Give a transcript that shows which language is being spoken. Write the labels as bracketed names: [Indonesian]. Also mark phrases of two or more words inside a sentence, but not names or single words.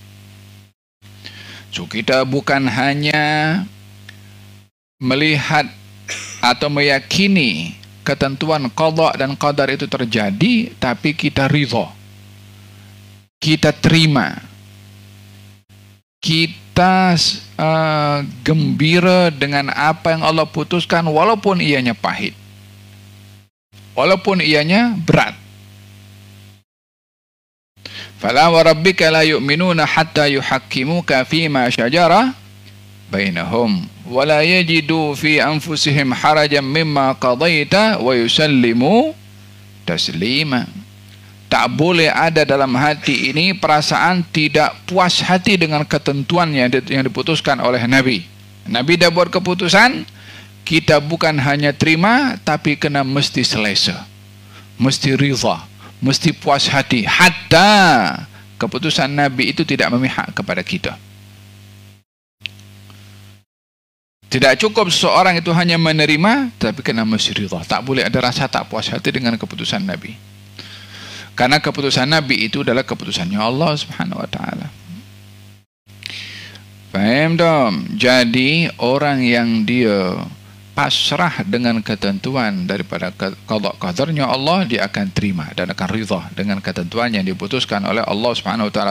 [Malay] So kita bukan hanya melihat atau meyakini ketentuan qada dan qadar itu terjadi, tapi kita ridha, kita terima, kita gembira dengan apa yang Allah putuskan, walaupun ianya pahit, walaupun ianya berat. [Arabic] فلا وربك لا يؤمنون حتى يحكموك فيما شجر بينهم ولا يجدوا في أنفسهم حرجا مما قضيت ويسلموا تسليما. [Malay] Tak boleh ada dalam hati ini perasaan tidak puas hati dengan ketentuan yang diputuskan oleh Nabi. Nabi dah buat keputusan, kita bukan hanya terima, tapi kena mesti selesa, mesti ridha, mesti puas hati. Hatta keputusan Nabi itu tidak memihak kepada kita. Tidak cukup seseorang itu hanya menerima, tapi kena mesti ridha. Tak boleh ada rasa tak puas hati dengan keputusan Nabi. Karena keputusan Nabi itu adalah keputusannya Allah [Arabic] سبحانه وتعالى. [Indonesian] Paham dong? [Malay] Jadi orang yang dia pasrah dengan ketentuan daripada qada qadarnya Allah, dia akan terima dan akan ridha dengan ketentuan yang diputuskan oleh Allah [Arabic] سبحانه وتعالى.